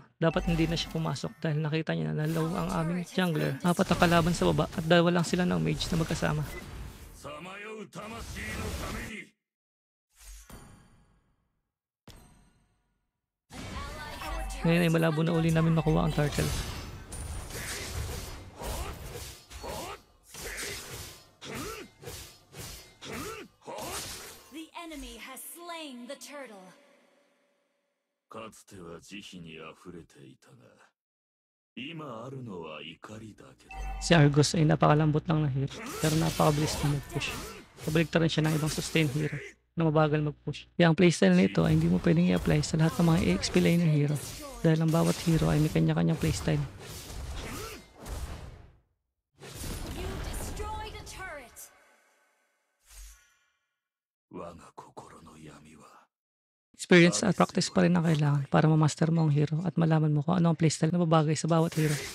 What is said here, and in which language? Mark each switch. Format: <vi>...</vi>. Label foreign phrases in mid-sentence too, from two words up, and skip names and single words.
<tl>Dapat hindi na siya pumasok dahil nakita niya na nalaw ang aming jungler. Apat ang kalaban sa baba at dalawa lang sila ng mage na magkasama. Ngayon ay malabo na uli namin makuha ang turtle.</tl> <en>The enemy has slain the turtle.</en> <ja>かつては慈悲にあふれていたが、今あるのは怒りだけだ。</ja> <tl>Si Argos ay napakalambot lang na hero pero napakabilis na mag-push. Pabalik rin siya ng ibang sustain hero na mabagal mag-push. Kaya ang playstyle nito ay hindi mo pwedeng i-apply sa lahat ng mga</tl> <en>EXP laner hero</en> <tl>dahil ang bawat hero ay may kanya-kanyang playstyle.</tl> <en>You destroyed a turret.</en> <ja>我が心の闇は</ja> <tl>Experience at practice pa rin ang kailangan para ma-master mo ang hero at malaman mo kung ano ang playstyle na babagay sa bawat hero.</tl>